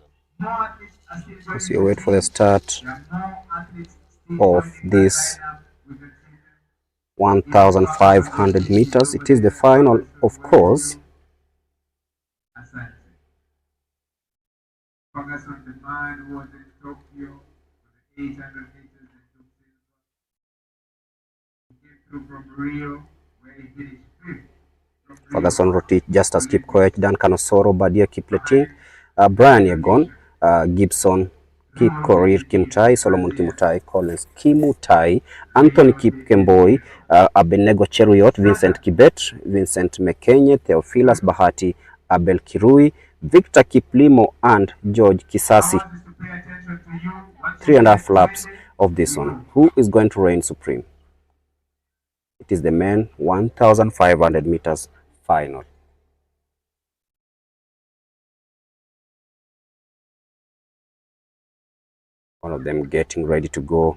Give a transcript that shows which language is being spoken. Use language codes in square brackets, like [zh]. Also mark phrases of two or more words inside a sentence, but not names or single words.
[en] As you wait for the start of this 1,500 meters, it is the final, of course. Focus on the man who was in Tokyo with the 800 meters and took silver. He came through from Rio, where he finished fifth. Ferguson Rotich, Justus Kipkoech, Duncan Osoro, Badia Kipleting, Brian Yegon, Gibson Kipkorir Kimtai, Solomon Kimutai, Collins Kimutai, Anthony Kipkemboi, Abenego Cheruiyot, Vincent Kibet, Vincent Mekenye, Theophilus Bahati, Abel Kirui, Victor Kiplimo, and George Kisasi. 3.5 laps of this one. Who is going to reign supreme? It is the men 1,500 meters final. One of them getting ready to go.